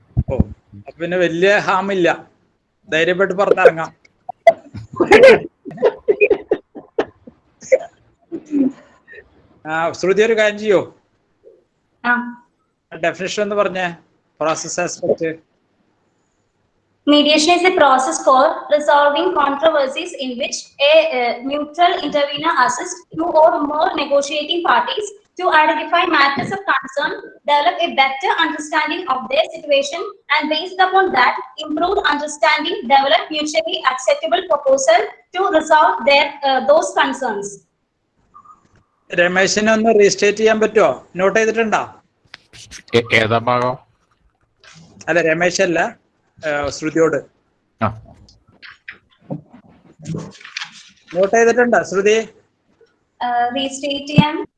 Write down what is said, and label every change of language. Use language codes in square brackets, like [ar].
[ml] ഓ, അപ്പൊ പിന്നെ വലിയ ഹാമില്ല, ധൈര്യപ്പെട്ട് പുറത്തിറങ്ങാം. ശ്രുതി, ഒരു കാര്യം ചെയ്യോ? ഡെഫിനിഷൻ എന്ന് പറഞ്ഞേ, process aspect. [en] Mediation is a process for resolving controversies in which a neutral intervener assists two or more negotiating parties to identify matters of concern, develop a better understanding of their situation, and based upon that, improved understanding, develop mutually acceptable proposal to resolve those concerns. [ml] രമേശിനെ ഒന്ന് restate ചെയ്യാൻ പറ്റുമോ? Not ചെയ്തിട്ടുണ്ടോ? ഏതാ ഭാഗം? അല്ല, രമേശ് അല്ല, ശ്രുതിയോട് not ചെയ്തിട്ടുണ്ടോ ശ്രുതി? Restate ചെയ്യാൻ